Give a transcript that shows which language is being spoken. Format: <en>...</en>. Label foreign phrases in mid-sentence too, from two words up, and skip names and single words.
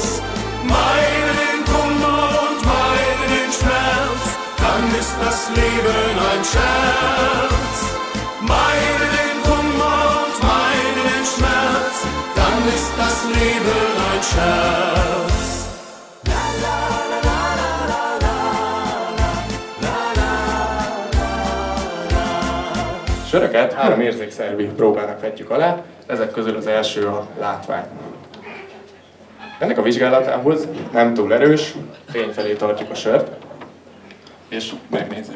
<de>Meide den Kummer und meide den Schmerz, dann ist das Leben ein Scherz. Meide den Kummer und meide den Schmerz, dann ist das Leben ein Scherz.</de> <hu>Söröket 3 érzékszervi próbának vetjük alá, ezek közül az első a látvány. Ennek a vizsgálatához nem túl erős, fény felé tartjuk a sört, és megnézzük.</hu>